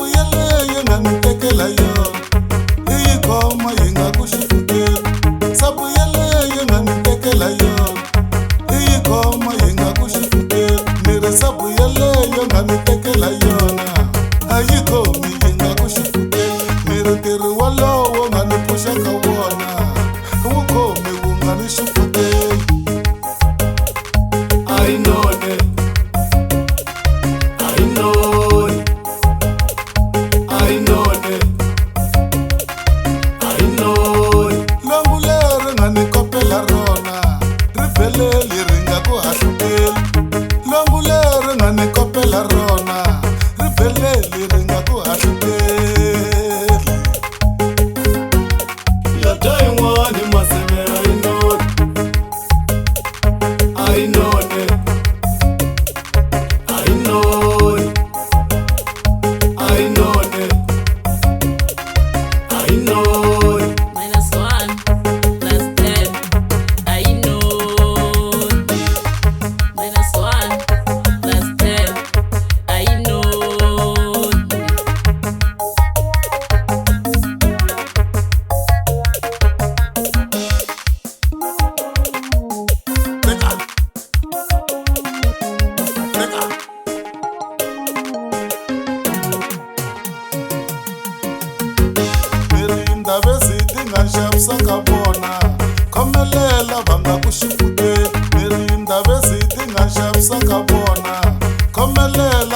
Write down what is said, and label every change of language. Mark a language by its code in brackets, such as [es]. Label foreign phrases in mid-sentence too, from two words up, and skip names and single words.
[ts] yeleyo nga ni tekela yona yi khoma yi nga ku xifukeni sabu yeleyo nga ni tekela yona yi khoma yi nga ku xifukeni ni ri sabu yeleyo nga ni tekela yona a yi khomi yi nga ku xifukeni ni ri ntirho wolowo nga ni pfuxa ka wona wu khomi wu nga ni xifukeni [en] I know it. I know it. I know it. I know it. [ts] Longu leri nga ni kopela rona ri veleli ri nga ku hahlukeli longu leri nga ni kopela rona ri veleli ri nga ku hahlukeli ya tayin'wani maseve [en] I know it. I know it. I know it. I know it. -1 + 10. I know. -1 + 10. I know. [ts] Teka. Teka. Mirinda vesiti nga xavisaka vona khomelela va nga ku xifukeni mirinda vesiti nga xavisaka vona khomelela